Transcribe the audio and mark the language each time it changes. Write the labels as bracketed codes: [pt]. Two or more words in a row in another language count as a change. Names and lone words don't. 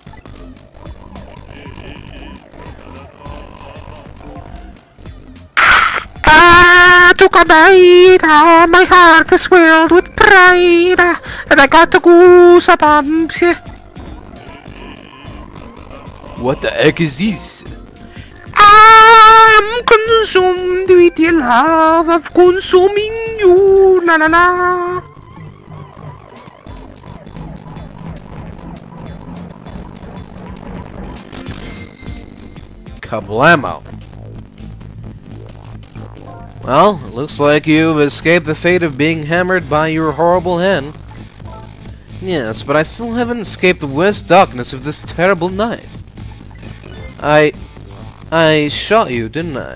[en] Took a bite, my heart is swelled with pride, and I got the goosebumps. What the heck is this? I'm consumed with the love of consuming you, la la la. Kablamo. Well, it looks like you've escaped the fate of being hammered by your horrible hen. Yes, but I still haven't escaped the worst darkness of this terrible night. I shot you, didn't I?